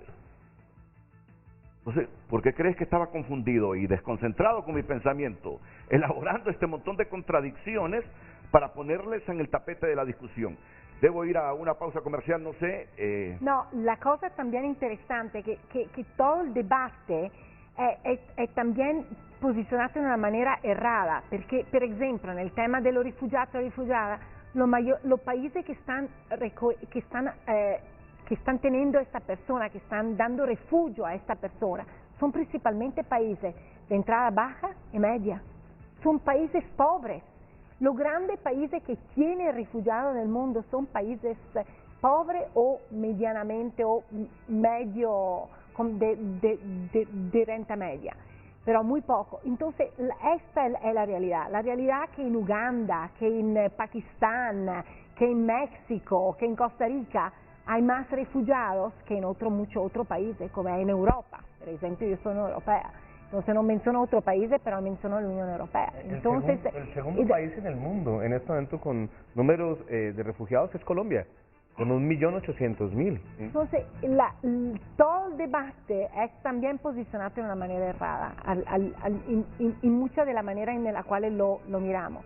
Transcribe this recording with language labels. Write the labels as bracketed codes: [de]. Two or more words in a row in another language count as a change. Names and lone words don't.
[es] Entonces, ¿por qué crees que estaba confundido y desconcentrado con mi pensamiento, elaborando este montón de contradicciones para ponerles en el tapete de la discusión? Debo ir a una pausa comercial, no sé. No, la cosa también interesante que todo el debate [it] è también posizionato in una maniera errata, perché per esempio nel tema dello rifugiato e rifugiata, [es] los países que están teniendo a esta persona, que están dando refugio a esta persona, son principalmente países de entrada baja y media, son países pobres. Los grandes países que tienen refugiados en el mundo son países pobres o medianamente o medio, de renta media, pero muy poco. Entonces, esta es la realidad que en Uganda, que en Pakistán, que en México, que en Costa Rica hay más refugiados que en muchos otros países, como en Europa. [it] Per esempio, [es] yo soy europea. Entonces no menciono otros países, pero menciono la Unión Europea. Entonces, el segundo país en el mundo en este momento con números de refugiados es Colombia, con 1.800.000. Entonces, todo el debate es también posicionado de una manera errada, en mucha de la manera en la cual lo miramos.